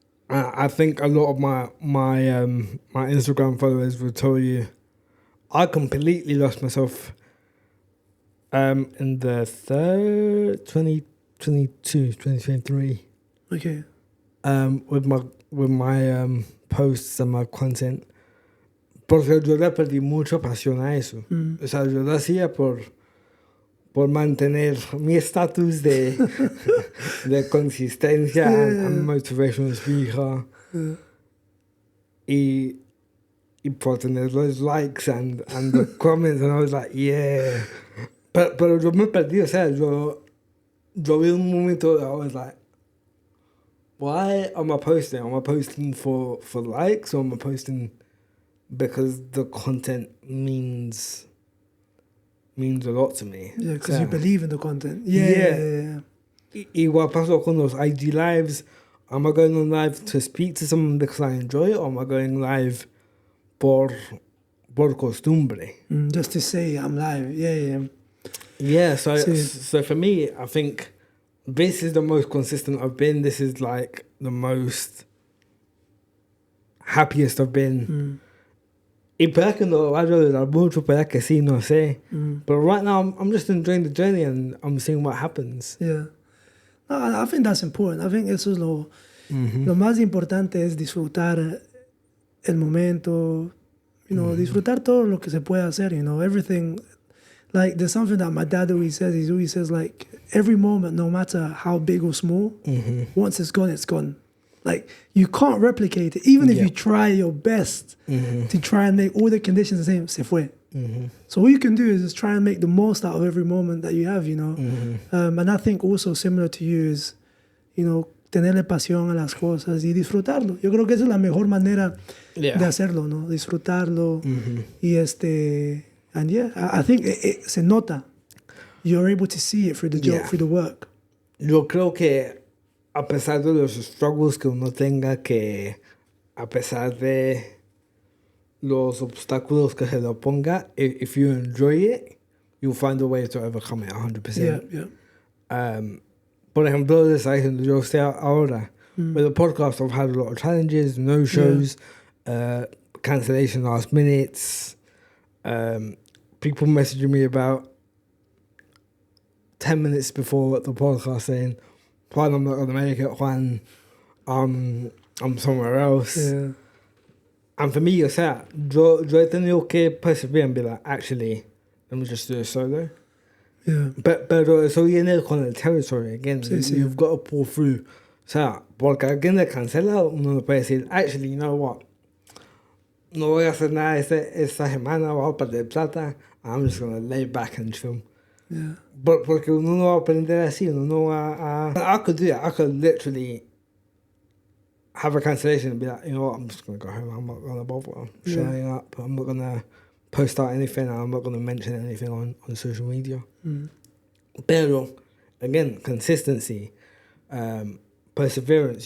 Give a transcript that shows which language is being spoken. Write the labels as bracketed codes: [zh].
[en] I think a lot of my Instagram followers will tell you I completely lost myself in the 2023. Okay. With my posts and my content. [es] Porque yo le perdí mucha pasión a eso. O sea, yo lo hacía por mantener mi estatus de consistencia [en] and motivational speaker. [es] Y por tener los likes [en] and the comments, and I was like, yeah. [es] Pero yo me perdí, o sea, yo vi un momento [en] that I was like, why am I posting? Am I posting for likes, or am I posting because the content means a lot to me? Yeah, because you believe in the content. Yeah. [es] Igual pasó con los IG lives. [en] Am I going on live to speak to someone because I enjoy it, or am I going live [es] por costumbre? [en] Just to say I'm live. Yeah, so for me, I think this is the most consistent I've been. This is like the most happiest I've been. [es] Y puede que no vaya a durar mucho, puede que sí, no sé. [en] But right now, I'm just enjoying the journey and I'm seeing what happens. Yeah. No, I think [es] that's important. I think eso es lo más importante, es disfrutar el momento, disfrutar todo lo que se puede hacer, [en] everything. Like, there's something that my dad always says. He always says, like, every moment, no matter how big or small, once it's gone, it's gone. Like, you can't replicate it. Even if you try your best to try and make all the conditions the same, [es] se fue. [en] So what you can do is just try and make the most out of every moment that you have, And I think also similar to you is, [es] tenerle pasión a las cosas y disfrutarlo. Yo creo que esa es la mejor manera de hacerlo, ¿no? Disfrutarlo. Y [en] and I think it [es] se nota. [en] You're able to see it through the job, through the work. [es] Yo creo que a pesar de los struggles que uno tenga, que a pesar de los obstáculos que se lo ponga, [en] if you enjoy it, you'll find a way to overcome it 100%. Yeah. [es] Por ejemplo, yo estoy ahora, [en] with the podcast, I've had a lot of challenges, no shows, cancellation last minutes, people messaging me about 10 minutes before the podcast saying, Juan, I'm not going to make it. Juan, I'm somewhere else. Yeah. And for me, [es] o sea, yo he tenido que perseverar [en] and be like, actually, let me just do a solo. Yeah. [es] Pero eso viene con el territory [en] again. [es] Sí. [en] You've got to pull through. [es] O sea, porque alguien le cancela, uno no puede decir, [en] actually, you know what? [es] No voy a hacer nada esta semana, voy a perder plata. [en] I'm just going to lay back and chill. Yeah. [es] Porque uno no va a aprender así, uno no va a... [en] I could do that. I could literally have a cancellation and be like, you know what, I'm just going to go home. I'm not going to bother showing up. I'm not going to post out anything. I'm not going to mention anything on social media. [es] Pero, [en] again, consistency, perseverance.